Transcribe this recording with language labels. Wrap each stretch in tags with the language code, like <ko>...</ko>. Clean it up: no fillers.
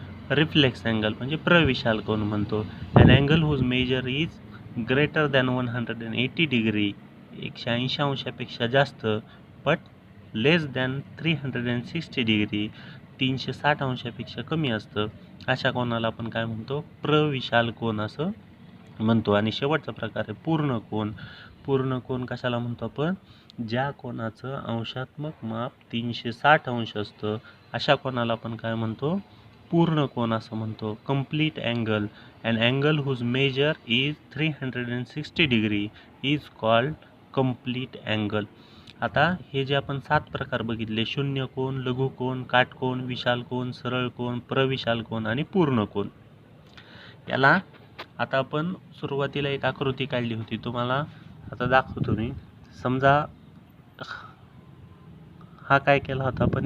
<mr>Reflex angle म्हणजे प्रविशाल कोन म्हणतो.</mr> <en>An angle whose measure is greater than 180 degree</en> <mr>180 अंशापेक्षा जास्त</mr> <en>but less than 360 degree</en> <mr>360 अंशापेक्षा कमी असतं अशा कोनाला आपण काय म्हणतो? प्रविशाल कोन असं म्हणतो. आणि शेवटचा प्रकार आहे पूर्ण कोन कशाला म्हणतो आपण? ज्या कोनाचं अंशात्मक माप 360 अंश असतं अशा कोनाला आपण काय म्हणतो? पूर्ण कोन असं म्हणतो. Complete angle.</mr> <en>An angle whose measure is 360 degree is called complete angle.</en> <mr>आता हे जे आपण 7 प्रकार बघितले, शून्य कोन, लघु कोन, काटकोन, विशाल कोन, सरळ कोन, प्रविशाल कोन आणि पूर्ण कोन, याला आता आपण सुरुवातीला एक आकृती काढली होती, तुम्हाला आता दाखवतो मी. समजा हा काय केला होता आपण?</mr>